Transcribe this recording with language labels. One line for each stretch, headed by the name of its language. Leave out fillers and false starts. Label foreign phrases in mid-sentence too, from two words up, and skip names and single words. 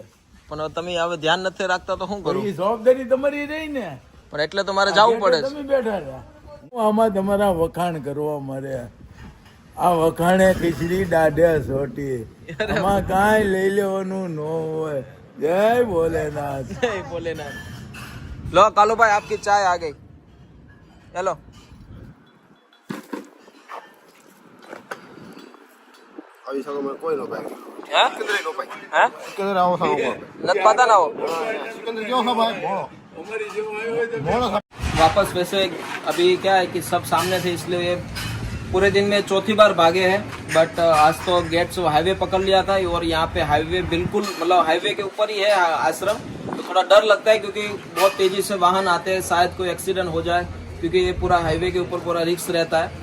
Gujarati: પણ તમે હવે ધ્યાન નથી રાખતા તો શું કરું? એ જવાબદારી તમારી રહી ને, પણ એટલે તો મારે જવું પડે છે। તમે બેઠા રહ્યા આમાં તમારા વખાણ કરવા મારે, આ વખાણે ખીચડી દાઢે સોટી, આમાં કાંઈ લઈ લેવાનું ન હોય। જય ભોલેનાથ,
Hindi: जय भोलेनाथ। लो कालू भाई आपकी चाय आ गई, चलो।
Gujarati: આવી શકો મને કોઈ નો ભાઈ, हैं સિકંદર નો ભાઈ, हैं સિકંદર આવો સાવો
Hindi: नत पता ना हो।
Gujarati: સિકંદર કેવો છે ભાઈ? મોળો
Hindi: वापस वैसे अभी क्या है कि सब सामने थे इसलिए ये पूरे दिन में चौथी बार भागे हैं, बट आज तो गेट्स हाईवे पकड़ लिया था और यहाँ पे हाईवे बिल्कुल मतलब हाईवे के ऊपर ही है आश्रम, तो थोड़ा डर लगता है क्योंकि बहुत तेजी से वाहन आते हैं, शायद कोई एक्सीडेंट हो जाए क्योंकि ये पूरा हाईवे के ऊपर पूरा रिस्क रहता है।